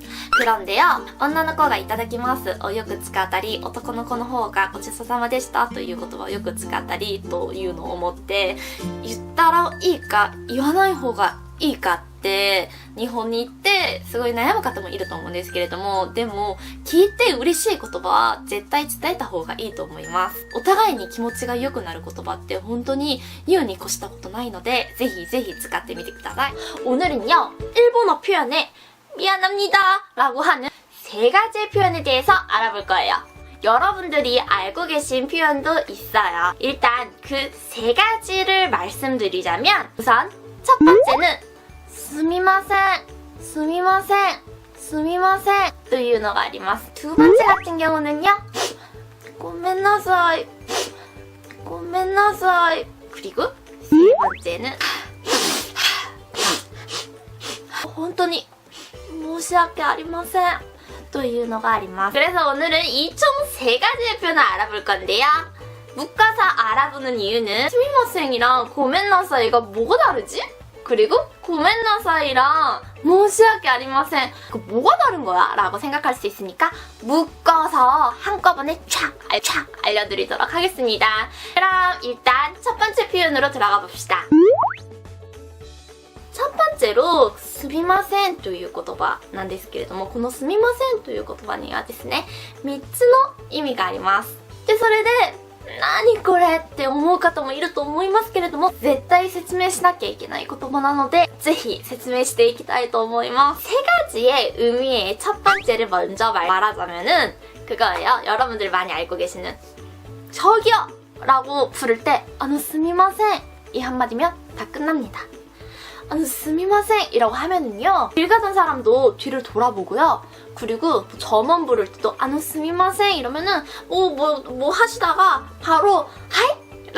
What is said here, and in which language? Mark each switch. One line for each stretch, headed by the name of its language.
Japanese: 그런데요、女の子がいただきますをよく使ったり、男の子の方がごちそうさまでしたという言葉をよく使ったりというのを思って、言ったらいいか言わない方がいいかって日本に行ってすごい悩む方もいると思うんですけれども、でも聞いて嬉しい言葉は絶対伝えた方がいいと思います。お互いに気持ちが良くなる言葉って本当に言うに越したことないので、ぜひぜひ使ってみてください。
Korean: 오늘은요 일본어 표현에 미안합니다 라고 하는 세 가지 표현에 대해서 알아볼 거예요. 여러분들이 알고 계신 표현도 있어요. 일단 그 세 가지를 말씀드리자면, 우선 첫 번째는
Japanese: すみません、すみません、すみませんというのがあります。
Korean: 두 번째 같은 경우는요,
Japanese: ごめんなさい、ごめんなさい.
Korean: 그리고 세 번째는
Japanese: 本当に申し訳ありませんというのがあります。
Korean: 그래서 오늘은 이 총 세 가지의 표현을 알아볼 건데요. 묶어서 알아보는 이유는 스미마셍이랑 고멘나사이가 뭐가 다르지? 그리고 고멘나사이랑 申し訳ありません 뭐가 다른 거야? 라고 생각할 수 있으니까 묶어서 한꺼번에 촥 알려드리도록 하겠습니다. 그럼 일단 첫 번째 표현으로 들어가 봅시다. 첫 번째로
Japanese: すみませんという言葉なんですけれども、このすみませんという言葉にはですね、3つの意味があります。で、それで何これって思う方もいると思いますけれども、絶対説明しなきゃいけない言葉なので、ぜひ説明していきたいと思います。
Korean: 세 가지의 의미의 첫 번째를 먼저 말하자면은 그거예요. 여러분들이 많이 알고 계시는 저기요! 라고 부를 때 すみません이 한마디면 다 끝납니다. すみません이라고 하면은요, 길 가던 사람도 뒤를 돌아보고요, 그리고 점원 부를 때도 すみません이러면은 뭐 하시다가 바로 하이!